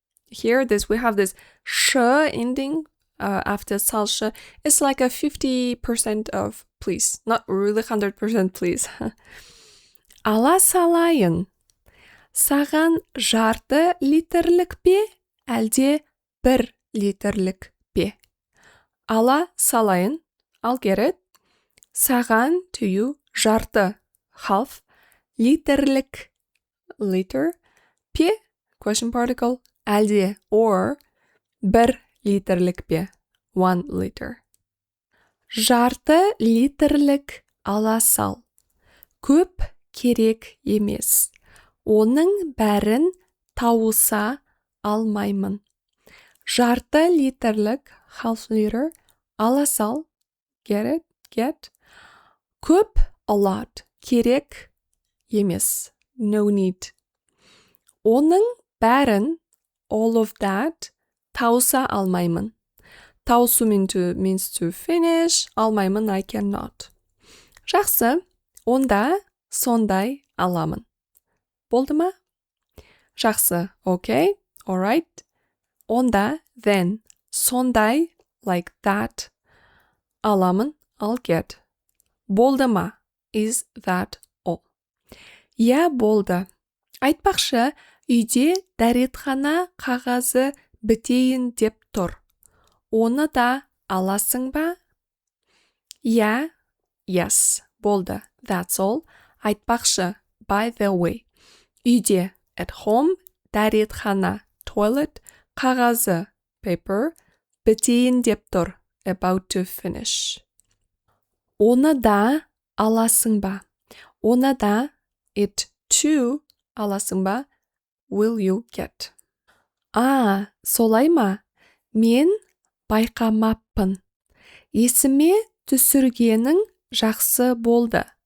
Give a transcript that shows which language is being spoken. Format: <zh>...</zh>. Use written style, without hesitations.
<en>Here, we have this sh ending after салшы. It's like a 50% of please, not really 100% please.</en> <kk>Ала салайын. Саған жарты литрлік пе, әлде 1 литрлік пе? Ала салайын.</kk> <en>I'll get it. Саған, to you, жарты, half, литрлік, liter, пе, question particle, әлде, or, 1 литрлік пе, 1 liter.</en> <kk>Жарты литрлік ала сал. Көп керек емес. Оның бәрін тауыса алмаймын.</kk> <en>Жарты литрлік, half liter, ала сал, get it, get. Көп, a lot, керек емес, no need.</en> <kk>Оның бәрін, all of that, тауыса алмаймын.</kk> <en>Тауысу means to finish, алмаймын, I cannot.</en> <kk>Жақсы, онда сондай аламын. Болды ма?</kk> <en>Жақсы, okay, alright. Онда, then, сондай, like that, аламын, I'll get.</en> <kk>Болды ма?</kk> <en>Is that all?</en> <kk>Я болды. Айтпақшы, үйде дәретхана қағазы бітейін деп тұр. Оны да аласың ба? Я, yes, болды.</kk> <en>That's all. Айтпақшы, by the way. Үйде, at home, дәретхана, toilet, қағазы, paper, бітейін деп тұр, about to finish.</en> <kk>Оны да аласың ба? Оны да, it too, аласың ба?</kk> <en>Will you get?</en> <kk>Солай ма? Мен байқамаппын. Есіме түсіргенің жақсы болды.</kk>